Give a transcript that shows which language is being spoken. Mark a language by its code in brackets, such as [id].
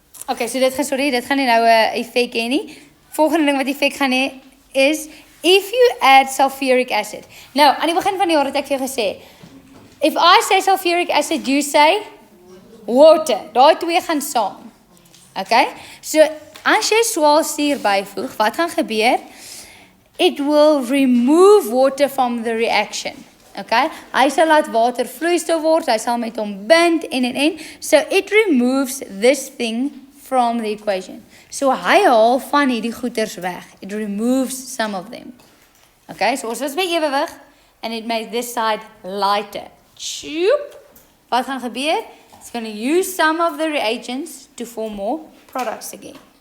[af] Okay, so dit gaan nie nou 'n effek hê nie. Volgende ding wat effek gaan hê is [en] if you add sulfuric acid. [af] Nou, aan die begin van die jaar het ek vir jou gesê, [en] if I say sulfuric acid, you say water. [af] Daai twee gaan saam. Okay? So as jy swaalsuur byvoeg, wat gaan gebeur? [en] It will remove water from the reaction. Okay? [af] Hy sal laat water vloeistof word, hy sal met hom bind en. [en] So it removes this thing from the equation. [af] So hy haal van hierdie goeters weg. [en] It removes some of them. [af] Okay? So ons was by ewewig [en] and it makes this side lighter. [af] Choop. Wat gaan gebeur? [en] It's going to use some of the reagents to form more products again.